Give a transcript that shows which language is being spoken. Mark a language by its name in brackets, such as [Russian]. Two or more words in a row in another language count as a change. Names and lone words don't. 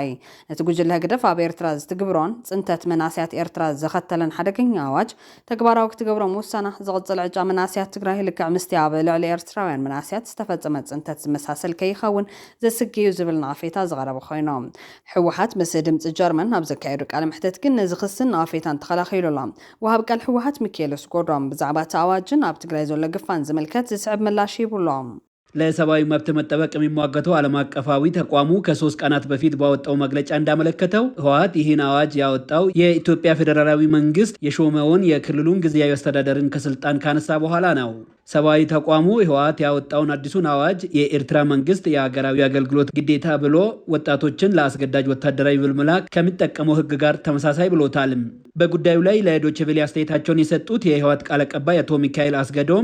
[Tigrinya] ነቲ ጉጅለ ህግደፍ ኣብ ኤርትራ ዝትግብሮን ጽንተት መናስያት ኤርትራ ዘኸተለን ሓደገኛ ኣዋጅ ተግባራዊ ክትገብሮም ውሳና ዝቕጽል ዕጫ መናስያት ትግራይ ልክዕ ምስቲ ኣብ ልዕሊ ኤርትራውያን መናስያት ዝተፈጸመ ጽንተት ዝመሳሰል ከይኸውን ዘስግዩ ዝብል ናፌታ ዝቐረበ ኮይኖም ሕወሓት ምስ ድምፂ ጀርመን ኣብ ዘካየዱ ቃለ መሕተት ግን ነዚ ክስን ናፌታን ተኸላኺሉላ ወሃብ ቃል ሕወሓት ሚካኤሎስ ጎዶም ብዛዕባ እቲ ኣዋጅን ኣብ ትግራይ ዘሎ ግፋን ዝምልከት ዝስዕብ ምላሽ ይብሎም [Amharic] ለሰብአዊ መብት መጠበቅ የሚሟገተው ዓለም አቀፋዊ ተቋሙ ከ3 ቀናት በፊት ባወጣው መግለጫ እንዳመለከተው ህወሓት ይህን አዋጅ ያወጣው የኢትዮጵያ ፌዴራላዊ መንግስት የሾመውን የክልሉን ጊዜያዊ አስተዳደርን ከስልጣን ካነሳ በኋላ ነው። ሰብአዊ ተቋሙ ህወሓት ያወጣውን አዲሱን አዋጅ የኤርትራ መንግስት የሀገራዊ አገልግሎት ግዴታ ብሎ ወጣቶችን ለአስገዳጅ ወታደራዊ ምልመላ ከሚጠቀመው ህግ ጋር ተመሳሳይ ብሎታል። በጉዳዩ ላይ ለዶይቼ ቬለ አስተያየታቸውን የሰጡት የህወሓት ቃል አቀባይ አቶ ሚካኤል አስገዶም